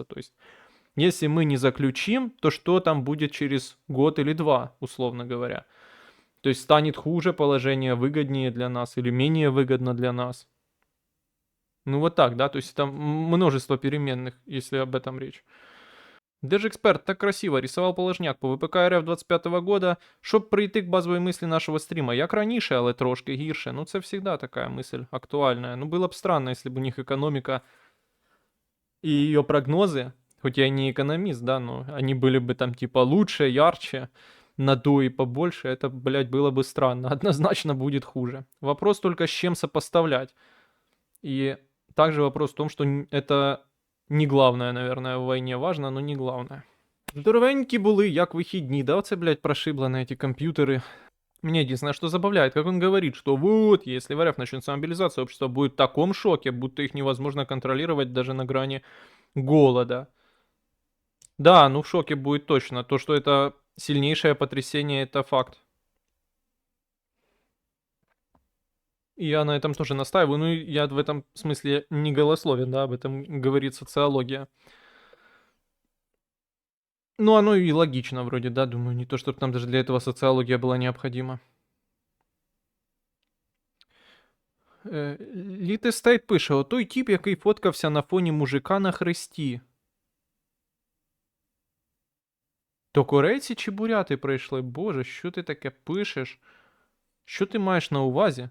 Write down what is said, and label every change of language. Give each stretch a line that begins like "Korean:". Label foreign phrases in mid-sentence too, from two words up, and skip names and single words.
Russian: То есть, если мы не заключим, то что там будет через год или два, условно говоря. То есть, станет хуже положение, выгоднее для нас или менее выгодно для нас. Ну вот так, да, то есть там множество переменных, если об этом речь.
Ukrainian: Держексперт так красиво рисував положняк по ВПК РФ 25-го года, щоб прийти к базовій мислі нашого стріма. Як раніше, але трошки гірше. Ну це всегда така мисль актуальна.
Russian: Ну было бы странно, если бы у них экономика и ее прогнозы, хоть я и не экономист, да, но они были бы там типа лучше, ярче, надуи побольше, это, блядь, было бы странно. Однозначно будет хуже. Вопрос только с чем сопоставлять. И также вопрос в том, что это не главное, наверное, в войне важно, но не главное.
Ukrainian: Здоровенькі були, як вихідні, да, оце, блядь, прошибло на
Russian: эти компьютеры. Меня единственное, что забавляет, как он говорит, что вот, если в РФ начнется мобилизация, общество будет в таком шоке, будто их невозможно контролировать даже на грани голода. Да, ну в шоке будет точно. То, что это сильнейшее потрясение, это факт. И я на этом тоже настаиваю. Ну, я в этом смысле не голословен, да, об этом говорит социология. Ну, оно и логично вроде, да, думаю, не то, чтобы там даже для этого социология была необходима.
Ukrainian: Літестейт пише: отой тип, який фоткався на фоні мужика на хресті. То корейці чи буряти прийшли? Боже, що ти таке пишеш? Що ти маєш на увазі?